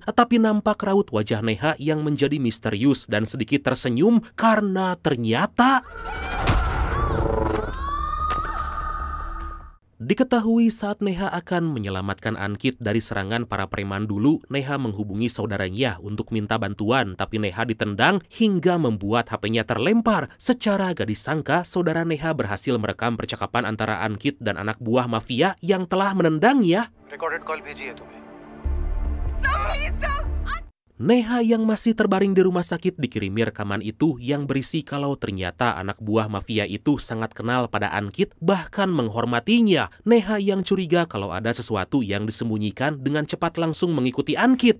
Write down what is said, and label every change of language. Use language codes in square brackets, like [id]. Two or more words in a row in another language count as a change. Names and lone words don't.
[id] Tapi nampak raut wajah Neha yang menjadi misterius dan sedikit tersenyum karena ternyata diketahui saat Neha akan menyelamatkan Ankit dari serangan para preman dulu, Neha menghubungi saudaranya untuk minta bantuan, tapi Neha ditendang hingga membuat HP-nya terlempar. Secara gak disangka, saudara Neha berhasil merekam percakapan antara Ankit dan anak buah mafia yang telah menendangnya. [en] Recorded call [hi] भेजी है तुम्हें. [id] Neha yang masih terbaring di rumah sakit dikirimi rekaman itu yang berisi kalau ternyata anak buah mafia itu sangat kenal pada Ankit, bahkan menghormatinya. Neha yang curiga kalau ada sesuatu yang disembunyikan dengan cepat langsung mengikuti Ankit.